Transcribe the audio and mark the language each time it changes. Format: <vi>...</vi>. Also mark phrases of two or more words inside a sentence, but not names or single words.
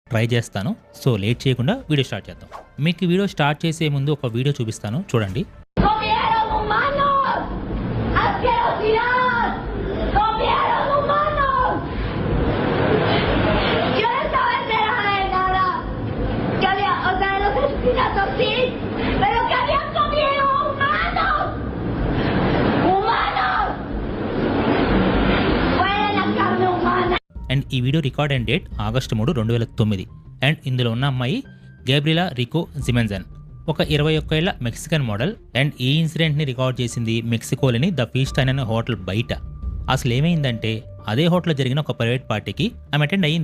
<te>ట్రై చేస్తాను. సో లేట్ చేయకుండా</te> <en>video start</en> <te>చేద్దాం. మీకు ఈ</te> <en>video start</en> <te>చేసే ముందు ఒక వీడియో చూపిస్తాను చూడండి.</te> <es>¡Comieron humanos! ¡Asquerosidad! ¡Comieron humanos! Yo no estaba enterada de nada. Que había, o sea, de los asesinatos sí, pero que habían comido humanos. ¡Humanos! ¡Fuera la carne humana!</es> <te>అండ్ ఈ</te> <en>video record and date August 3, 2009.</en> <te>అండ్ ఇందులో ఉన్న అమ్మాయి గ్యాబ్రియలా రికో జిమెన్జన్, ఒక 21 ఏళ్ల</te> <en>Mexican model.</en> <te>అండ్ ఈ</te> <en>incident record</en> <te>చేసింది మెక్సికోలోని ద ఫీస్టైన్ అనే హోటల్ బయట. అసలు ఏమైందంటే అదే హోటల్లో జరిగిన ఒక</te> <en>private party</en> <te>ఆమె అటెండ్ అయ్యింది.</te>